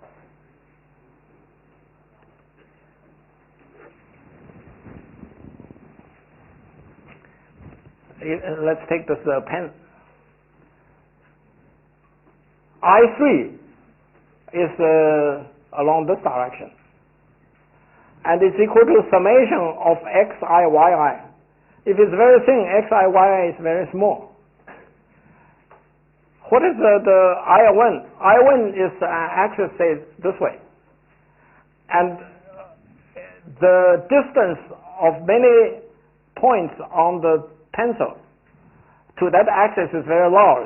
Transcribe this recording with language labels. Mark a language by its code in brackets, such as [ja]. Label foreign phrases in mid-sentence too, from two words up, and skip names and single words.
[en] Let's take this pen. I3 is along this direction, and it's equal to summation of xi, yi. If it's very thin, xi, yi is very small. What is the I1? I1 is axis, say, this way. And the distance of many points on the tensor to that axis is very large.